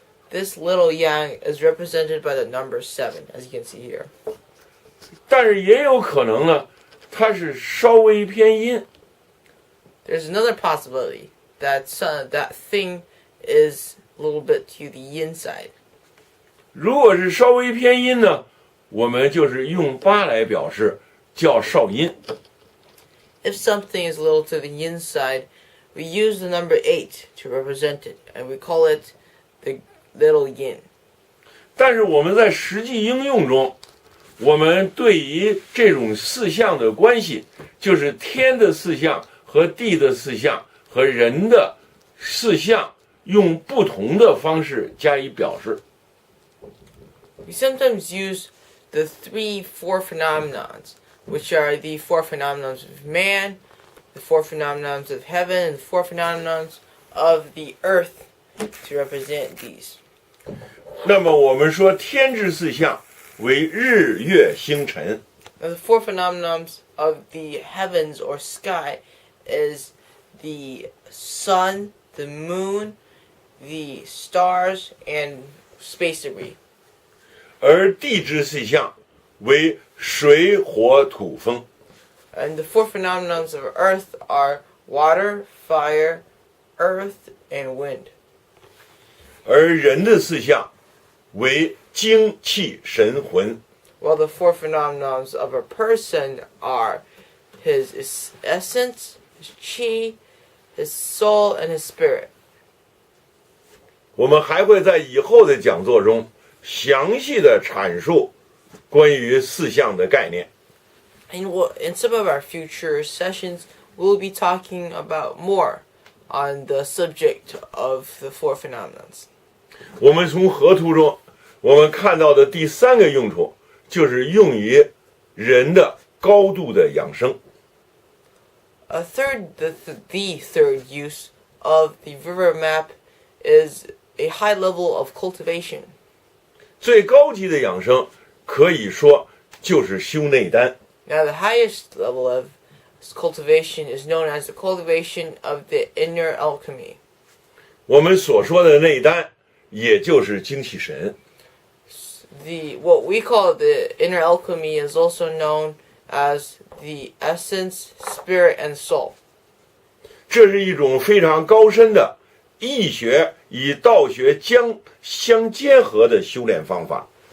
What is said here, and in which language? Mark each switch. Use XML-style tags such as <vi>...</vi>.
<en>This little yang is represented by the number 7, as you can see here.</en> <zh>但是也有可能呢，它是稍微偏阴。</zh> <en>There's another possibility that that thing is a little bit to the yin side.</en> <zh>如果是稍微偏阴呢，我们就是用8来表示，叫少阴。</zh> <en>If something is a little to the yin side, we use the number 8 to represent it, and we call it the little yin.</en> <zh>但是我们在实际应用中，我们对于这种四象的关系，就是天的四象和地的四象和人的四象，用不同的方式加以表示。</zh> <en>We sometimes use the 4 phenomenons, which are the 4 phenomenons of man, the 4 phenomenons of heaven, and the 4 phenomenons of the earth to represent these.</en> <zh>那么我们说天之四象为日月星辰。</zh> <en>Now the 4 phenomenons of the heavens or sky is the sun, the moon, the stars, and space debris.</en> <zh>而地之四象为水火土风。</zh> <en>And the 4 phenomenons of earth are water, fire, earth, and wind.</en> <zh>而人的四象为精气神魂。</zh> <en>While the 4 phenomenons of a person are his essence, his chi, his soul, and his spirit.</en> <zh>我们还会在以后的讲座中详细的阐述关于四象的概念。</zh> <en>In some of our future sessions, we'll be talking about more on the subject of the 4 phenomenons.</en> <zh>我们从河图中，我们看到的第3个用处，就是用于人的高度的养生。</zh> <en>The third use of the river map is a high level of cultivation.</en> <zh>最高级的养生，可以说就是修内丹。</zh> <en>Now, the highest level of cultivation is known as the cultivation of the inner alchemy.</en> <zh>我们所说的内丹，也就是精气神。</zh> <en>What we call the inner alchemy is also known as the essence, spirit, and soul.</en> <zh>这是一种非常高深的易学与道学相结合的修炼方法。</zh>